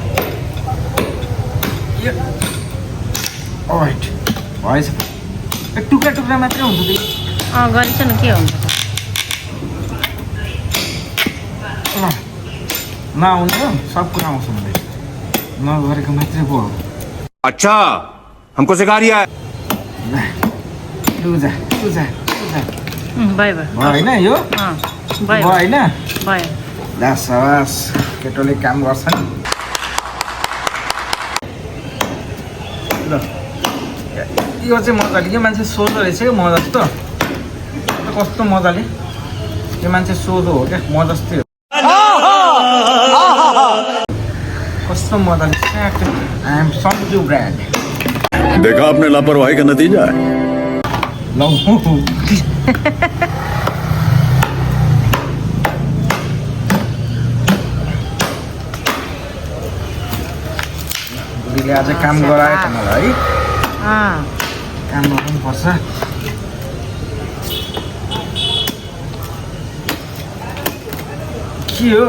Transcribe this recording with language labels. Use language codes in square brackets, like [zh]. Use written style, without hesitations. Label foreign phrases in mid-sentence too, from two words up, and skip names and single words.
[ne] भएछ। टुक्रा टुक्रा मात्रै हुन्छ त्यही। गरिस न, के हुन्छ नआउने हो, सब कुरा आउँछ मलाई। नगरेको मात्रै पो। [hi] अच्छा, हमको सिखा रिया है। लुजा [ne] भयो भयो होइन यो भयो होइन भयो। दास केटोले काम गर्छ नि। ल यो चाहिँ मजाले, यो मान्छे सोझो रहेछ क्या म जस्तो। कस्तो मजाले यो मान्छे सोझो हो क्या, म जस्तै हो। कस्तो मजाले [en] I am Sanju brand. [hi] देखा आपने लापरवाही का नतीजा है। [ne] लौ बुढीले आज काम गरायो त मलाई है। काम गर्नुपर्छ। के हो